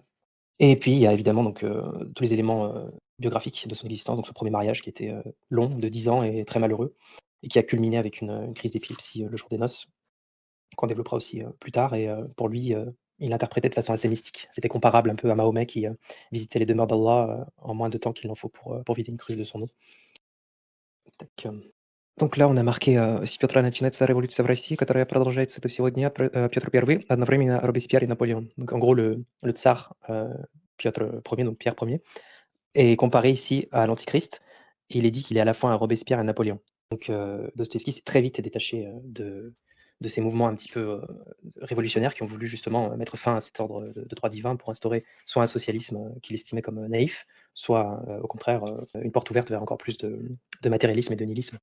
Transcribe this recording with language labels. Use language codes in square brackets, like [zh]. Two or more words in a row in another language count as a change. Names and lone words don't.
[fr] Et puis, il y a évidemment donc, tous les éléments biographiques de son existence, donc ce premier mariage qui était long, de 10 ans et très malheureux, et qui a culminé avec une crise d'épilepsie le jour des noces, qu'on développera aussi plus tard. Et pour lui, il l'interprétait de façon assez mystique. C'était comparable un peu à Mahomet qui visitait les demeures d'Allah en moins de temps qu'il en faut pour vider une cruche de son eau. Tac. Donc là, on a marqué [ru] «С Петра начинается révolution в России, которая продолжается до сего дня, Петр I, одновременно Робеспьер et Napoléon». [fr] Donc en gros, le tsar Piotr Ier, donc Pierre Ier, est comparé ici à l'Antichrist. Et il est dit qu'il est à la fois un Robespierre et un Napoléon. Donc Dostoïevski s'est très vite détaché de ces mouvements un petit peu révolutionnaires qui ont voulu justement mettre fin à cet ordre de droit divin pour instaurer soit un socialisme qu'il estimait comme naïf, soit au contraire une porte ouverte vers encore plus de matérialisme et de nihilisme.